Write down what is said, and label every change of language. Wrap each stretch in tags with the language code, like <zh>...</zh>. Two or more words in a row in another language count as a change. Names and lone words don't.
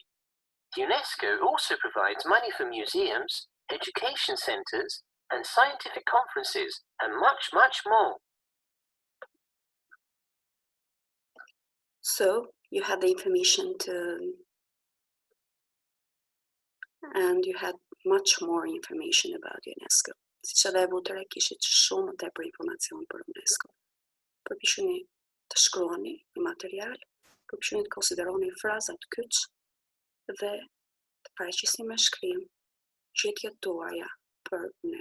<en>UNESCO also provides money for museums, education centers, and scientific conferences, and much, much more. So, you had the information and you had much more information about UNESCO.</en> <sq>Siç edhe e vutëre kishit shumë të tepër informacion për UNESCO. Përpiquni të shkruani një material, përpiquni të konsideroni frazat kyç dhe të paraqisni me shkrim gjetjet tuaja për UNESCO.</sq>